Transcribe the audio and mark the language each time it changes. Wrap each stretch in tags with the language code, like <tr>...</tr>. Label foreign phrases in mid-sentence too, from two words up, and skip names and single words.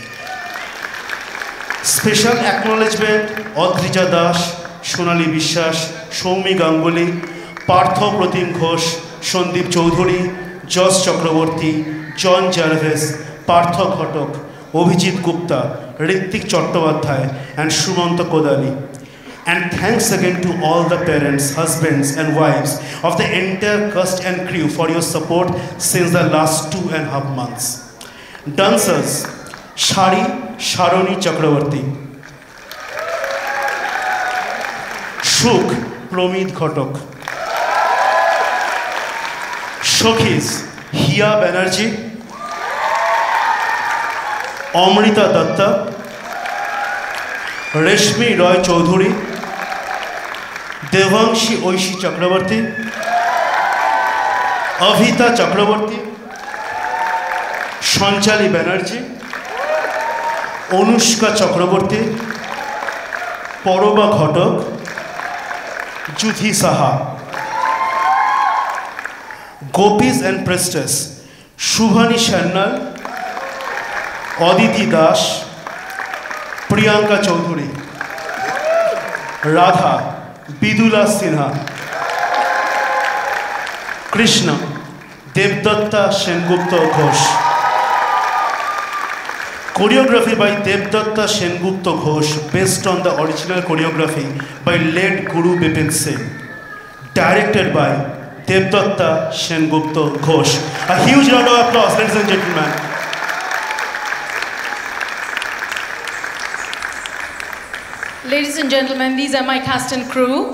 <en>Special acknowledgement Adrija Das, Shonali Bishwas, Soumi Ganguly, Partho Pratim Ghosh, Sandip Chaudhuri, Josh Chakraborty, John Jarvis, Partho Ghotok, Abhijit Gupta, Ritik Chattopadhyay and Sumanta Kodali. And thanks again to all the parents, husbands and wives of the entire cast and crew for your support since the last 2.5 months. Dancers, Shari Sharoni Chakraborty, Shuk Promid Ghotok, Shokhis Hia Banerjee, Amrita Datta, Reshmi Roy Chaudhuri, Devangshi Oishi Chakraborty, Avita Chakraborty, Sanchali Banerjee, Anushka Chakraborty, Poroba Ghotok, Juthi Saha. Gopis and Priestess Shubhani Sannal, Aditi Das, Priyanka Chaudhuri, Radha Bidula Sinha, Krishna Devdatta Sengupta Ghosh. Choreography by Devdatta Sengupta Ghosh based on the original choreography by late Guru Bipin Singh. Directed by Devdatta Sengupta Ghosh. A huge round of applause, ladies and gentlemen. Ladies and gentlemen, these are my cast and crew.</en>